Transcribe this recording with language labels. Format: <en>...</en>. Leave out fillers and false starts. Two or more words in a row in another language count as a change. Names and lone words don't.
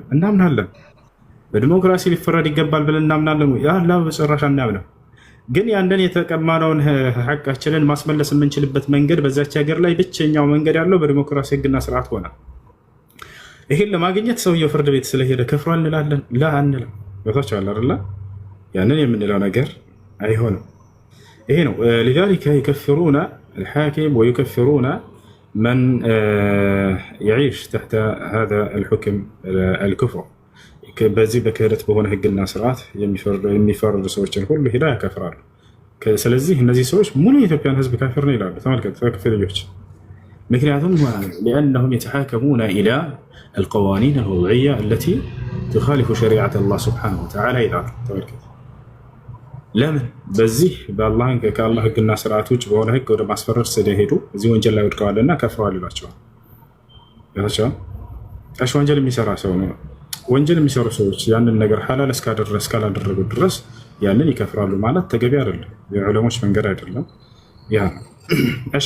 <am>እናምናለን። በዲሞክራሲ ሊፈረድ ይገባል ብለን እናምናለን። ያላ በጭራሽ አናምንም። ግን ያንን የተቀማነውን ሐቃችንን ማስመለስ የምንችልበት መንገድ በዛች ሀገር ላይ ብቸኛው መንገድ ያለው በዲሞክራሲ ህግና ስርዓት ሆነ። ይሄን ለማግኘት ሰውየው ፍርድ ቤት ስለሄደ ከፍሯል እንላለን? ላ አንልም። ቦታች አለ አይደል? ያንን የምንለው ነገር አይሆንም። ይሄ ነው</am> <ar>لذلك يكفرون الحاكم ويكفرون من يعيش تحت هذا الحكم الكفر</ar> <am>በዚህ በክህደት በሆነ ህግና ስርዓት የሚፈርዱ ሰዎችን ሁሉ ሄዳ ያከፍራሉ። ስለዚህ እነዚህ ሰዎች ሙሉ የኢትዮጵያን ህዝብ ካፊር ነው ይላሉ። ተመልከቱ ተክፊርዮች። ምክንያቱም</am> <ar>لأنهم يتحاكمون إلى القوانين الوضعية التي تخالف شريعة الله سبحانه وتعالى</ar> <am>ይላሉ። ተመልከቱ ለምን በዚህ በአላህ ከአላህ ህግና ስርዓት ውጭ በሆነ ህግ ወደ ማስፈረድ ስለሄዱ እዚህ ወንጀል ላይ ወድቀዋልና ከፍረዋል ይላቸዋል። እሺ ወንጀል የሚሰራ ሰው ነው። ወንጀል የሚሰሩ ሰዎች ያንን ነገር ሐላል እስካላደረጉ ድረስ ያንን ይከፍራሉ ማለት ተገቢ አይደለም። የዑለሞች መንገድ አይደለም ያ ነው። እሺ</am>